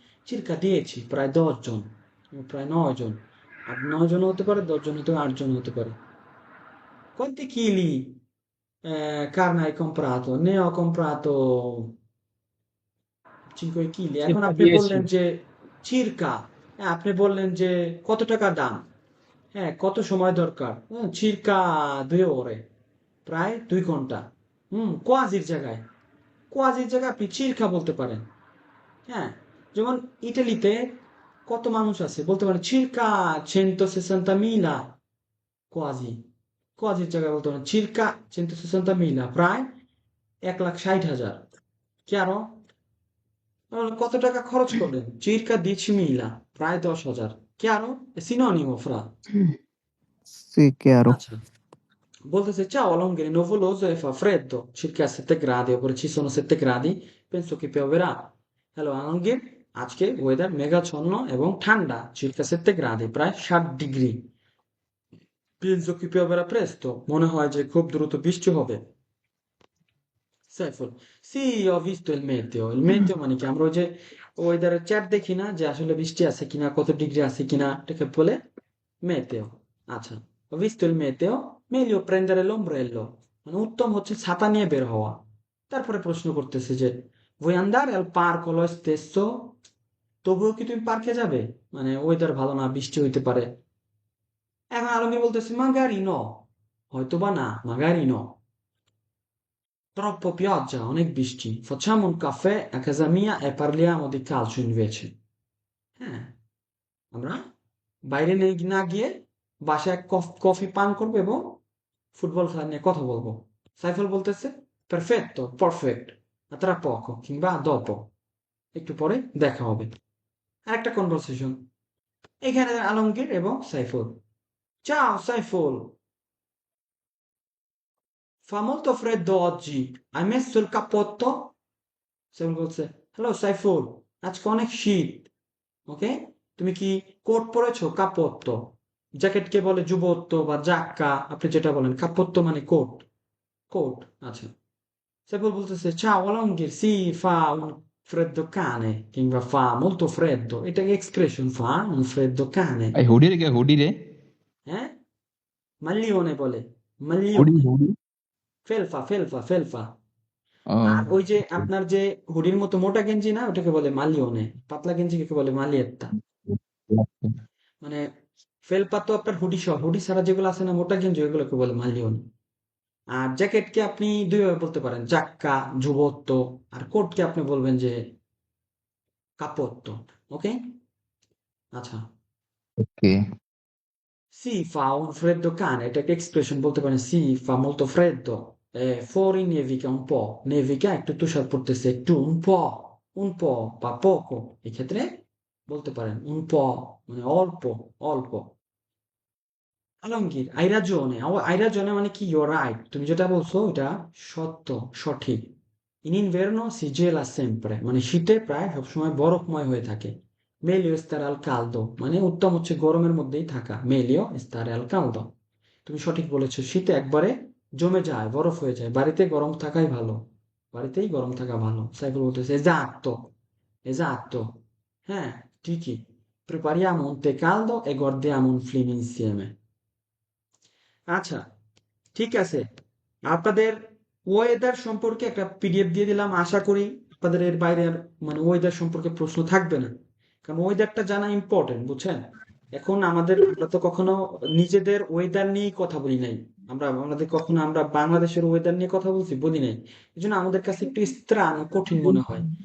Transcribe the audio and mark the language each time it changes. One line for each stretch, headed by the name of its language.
Bangla: Circa 10, প্রায় 10 জন, প্রায় 9 জন, আর 9 জন হতে পারে, 10 জন হতে পারে, 8 জন হতে পারে।
Italian: Quanti chili carne hai comprato? Ne ho comprato 5 chili.
Bangla: এখন আপনি বললেন যে circa, আপনি বললেন যে কত টাকা দাম, হ্যাঁ, কত সময় দরকার,
Italian: circa 2 ore,
Bangla: প্রায় 2 ঘন্টা। কোয়াজির জায়গায়, কোয়াজির জায়গায় আপনি circa বলতে পারেন, হ্যাঁ। যেমন ইটালিতে কত মানুষ আছে বলতে পারেন circa 160.000, কোয়াজি, কোয়াজির জায়গায় বলতে পারেন circa 160.000, প্রায় 1,60,000। chiaro? কত টাকা খরচ করলেন? circa 10.000, প্রায় 10,000। chiaro?
Italian: è sinonimo fra। সি chiaro.
Bangla: আচ্ছা, বলতেছে
Italian: ciao Alonghe, è nuvoloso e fa freddo, circa 7 gradi, oppure ci sono 7 gradi, penso che pioverà.
Bangla: Hello Alamgir, আজকে ওয়েদার মেঘাচ্ছন্ন এবং ঠান্ডা, circa 7 gradi, প্রায় 7 degree.
Italian: penso che pioverà presto,
Bangla: মনে হয় যে খুব দ্রুত বৃষ্টি হবে। Saiful, C
Italian: ho visto il meteo,
Bangla: il meteo মানে কি আমরা ওই যে ওয়েদারের চ্যাট দেখি না, যে আসলে বৃষ্টি আছে কিনা, কত ডিগ্রি আছে কিনা, এটাকে বলে মেতেও। আচ্ছা,
Italian: ho visto il meteo, meglio prendere l'ombrello,
Bangla: মানে উত্তম হচ্ছে ছাতা নিয়ে বের হওয়া। তারপরে প্রশ্ন করতেছে যে
Italian: vuoi andare al parco lo stesso?
Bangla: তবুও কি তুমি পার্কে যাবে? মানে ওয়েদার ভালো না, বৃষ্টি হইতে পারে। এখন আলমগীর বলতেছে
Italian: magari no,
Bangla: হয়তো বা না, magari no.
Italian: Troppo pioggia,
Bangla: অনেক বৃষ্টি।
Italian: Facciamo un caffè a casa mia e parliamo di calcio invece.
Bangla: হ্যাঁ, আমরা বাইরে না গিয়ে বাসায় কফি পান করবো এবং ফুটবল খেলা নিয়ে কথা বলবো। সাইফুল বলতেছে perfetto, perfect,
Italian: a tra poco,
Bangla: কিংবা dopo, একটু পরে দেখা হবে। আরেকটা কনভারসেশন, এখানে আলমগীর এবং Saiful.
Italian: ciao Saiful, fa molto freddo oggi, hai messo il cappotto?
Bangla: Saiful বলছে হ্যালো সাইফুল, আজকে অনেক শীত, ওকে, তুমি কি কোট পরেছো? কাপত্ত, জ্যাকেটকে বলে জুবত্ত বা জাক্কা, আপনি যেটা বলেন, কাপত্ত মানে কোট, কোট। আচ্ছা, সাইফুল বলতেছে ciao Alongir,
Italian: sì, fa un freddo cane,
Bangla: কিংবা fa molto freddo, এটা expression, fa un freddo cane, এই হুডি রে কে হুডি রে? হ্যাঁ, মাল্লিওনে বলে, হুডি মাল্লিওনে, হুডি। ফেলফা ফেলফা ফেলফা। ও আর ওই যে আপনার যে হুডির মতো মোটা গেঞ্জি না, ওটাকে বলে মালিওনে, পাতলা গেঞ্জিকে বলে মালিয়েত্তা। মানে ফেলপা তো আপনার হুডি সহ, হুডি ছাড়া যেগুলো আছে না মোটা গেঞ্জি, ওগুলোকে বলে মালিওন। আর জ্যাকেটকে আপনি দুইভাবে বলতে পারেন, জাক্কা, যুবত্ব, আর কোটকে আপনি বলবেন যে কাপত্ত, ওকে। আচ্ছা, ওকে। si fa un freddo cane, এটাকে এক্সপ্রেশন বলতে পারেন, si fa molto freddo,
Italian: fuori nevica un po',
Bangla: nevica একটু তুষার পড়তেছে, একটু, un po' বা poco, এক্ষেত্রে বলতে পারেন un po', মানে অল্প, অল্প। Alamgir,
Italian: hai ragione,
Bangla: hai ragione মানে কি you're right, তুমি যেটা বলছো এটা সত্য, সঠিক।
Italian: in inverno si gela sempre,
Bangla: মানে শীতে প্রায় সবসময় বরফময় হয়ে থাকে।
Italian: meglio stare al caldo,
Bangla: মানে উত্তম হচ্ছে গরমের মধ্যেই থাকা, meglio stare al caldo। তুমি সঠিক বলেছো, শীতে একবারে জমে যায়, বরফ হয়ে যায়, বাড়িতে গরম থাকাই ভালো, বাড়িতেই গরম থাকা ভালো।
Italian: সাইকেল বলতেছে esatto, esatto,
Bangla: হ্যাঁ, ঠিকই,
Italian: prepariamo un tè caldo e guardiamo un film insieme।
Bangla: আচ্ছা, ঠিক আছে, আপনাদের ওয়েদার সম্পর্কে একটা পিডিএফ দিয়ে দিলাম, আশা করি আপনাদের এর বাইরে আর মানে ওয়েদার সম্পর্কে প্রশ্ন থাকবে না, কারণ ওয়েদারটা জানা ইম্পর্টেন্ট, বুঝছেন। এখন আমরা তো কখনো নিজেদের ওয়েদার নিয়েই কথা বলি নাই, আমাদের কখনো আমরা বাংলাদেশের ওয়েদার নিয়ে কথা বলি নাই, এই জন্য আমাদের কাছে একটু স্ত্রাণ ও কঠিন মনে হয়।